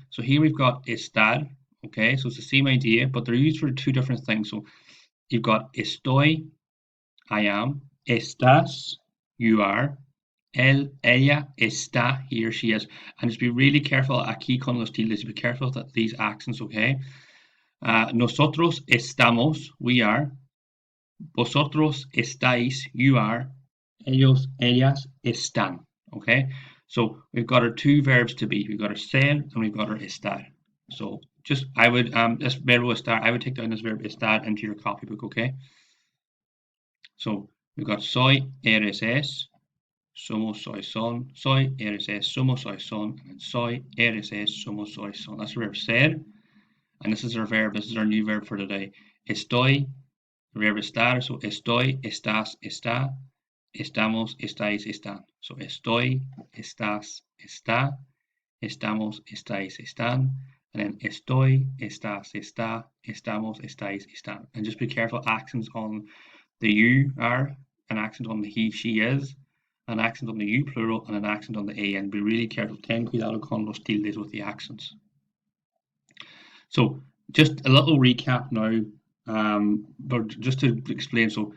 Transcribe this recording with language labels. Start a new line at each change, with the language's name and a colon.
English: So here we've got estar, okay? So it's the same idea, but they're used for two different things. So you've got estoy, I am, estás, you are, ella está, he or she is. And just be really careful,
Spanish: aquí con los tildes,
English: be careful that these accents, okay?
Spanish: Nosotros estamos,
English: we are.
Spanish: Vosotros estáis,
English: you are.
Spanish: Ellos, ellas están.
English: Okay, so we've got our two verbs to be. We've got our ser and we've got our estar. So just I would this verbo estar, I would take down this verb estar into your copybook. Okay, so we've got
Spanish: soy, eres, es, somos, soy, son, soy, eres, es, somos, soy, son, and soy, eres, es, somos, soy, son.
English: That's the verb ser, and this is our verb. This is our new verb for today.
Spanish: Estoy, the verb estar. So estoy, estás, está. Estamos, estáis, están. So estoy, estás, está. Estamos, estáis, están.
English: And then
Spanish: estoy, estás, está. Estamos, estáis, están.
English: And just be careful, accents on the you are, an accent on the he, she is, an accent on the you plural, and an accent on the a. And be really careful.
Spanish: Ten cuidado con los tildes
English: with the accents. So just a little recap now, but just to explain.